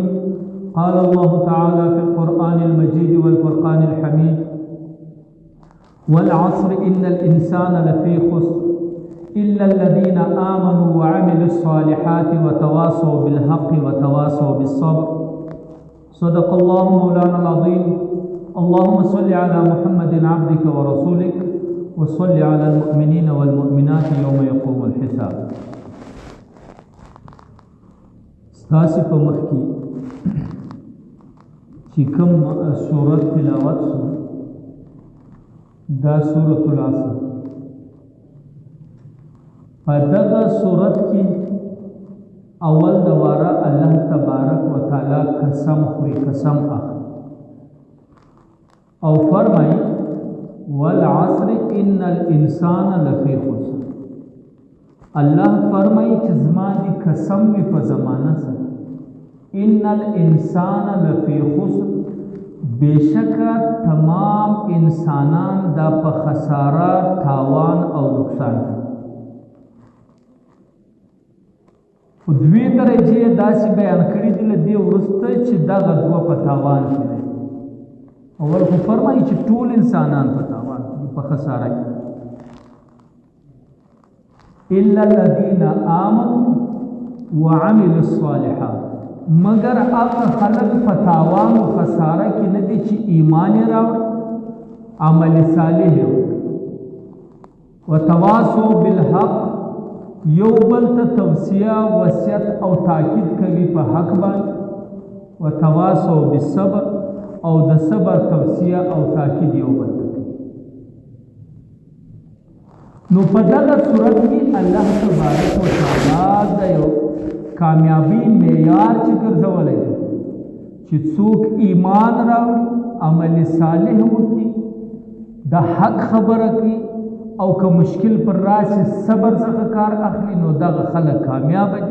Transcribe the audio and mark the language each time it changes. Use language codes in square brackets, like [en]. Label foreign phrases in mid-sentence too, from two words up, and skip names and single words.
[ar] قال الله تعالى في القرآن المجيد والفرقان الحميد: والعصر إن الإنسان لفي خسر إلا الذين آمنوا وعملوا الصالحات وتواصوا بالحق وتواصوا بالصبر. صدق الله مولانا العظيم. اللهم صل على محمد عبدك ورسولك وصل على المؤمنين والمؤمنات يوم يقوم الحساب. [ps] ستاسي په مخ کې چې کوم سورت تلاوت شو دا سورۃ العصر. په دغه سورت کې اول دواره [ar] الله تبارک و تعالی [ps] قسم خوري، قسم اخلي او فرمای [ar] والعصر ان الانسان لفی خسر. [ps] الله فرمای چې زما دی قسم وي په زمانه سره [ar] ان الانسان لفی خسر، [ps] بشکه تمام انسانان دا په خساره، تاوان او نقصان دي. په دوی درجه داسې بیان کړي دي له دې وروسته چې دغه دوه په تاوان کې دي. اول خو فرمایي چې ټول انسانان په تاوان کې په خساره کې، [ar] الا الذين آمنوا وعملوا الصالحات، [ps] مگر هغه خلک په تاوان او خساره کې نه دي چې ایمان یې راوړي، عمل صالح وکړي، [ar] وتواصوا بالحق، [ps] یو بل ته توصیه، وصیت او تاکید کوي په حق باندې، [ar] وتواصوا بالصبر، [ps] او د صبر توصیه او تاکید یو بل ته کوي. نو په دغه صورت کې [ar] الله تبارک و تعالی [ps] د یو کامیابی معیار چې ګرځولی دی چې څوک ایمان راوړي، عمل صالح وکړي، د حق خبره کوي، او که مشکل پر راشي صبر څخه کار اخلي، نو دغه خلک کامیاب دي.